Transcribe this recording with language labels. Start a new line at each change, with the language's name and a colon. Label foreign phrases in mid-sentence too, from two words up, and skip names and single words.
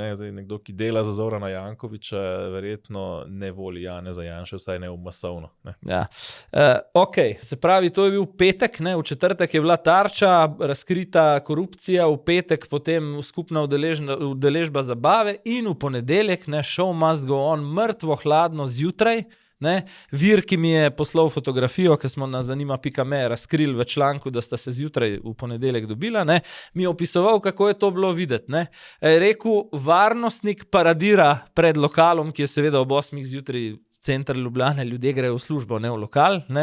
Slovenian: Zdaj, nekdo, ki dela za Zorana Jankovića, verjetno ne voli Janeza Janše, vsaj ne masovno. Ja. Ok, se pravi, to je bil petek, v četrtek je bila Tarča, razkrita korupcija, v petek potem skupna udeležba zabave in v ponedeljek,
English: show must go on,
Slovenian: mrtvo hladno zjutraj. Vir, ki mi je poslal fotografijo, ki smo na zanima.me razkrili v članku, da sta se zjutraj v ponedeljek dobila, mi je opisoval, kako je to bilo videti. Rekel, varnostnik paradira pred lokalom, ki je seveda ob 8 zjutraj center Ljubljane, ljudje grejo v službo, ne v lokal.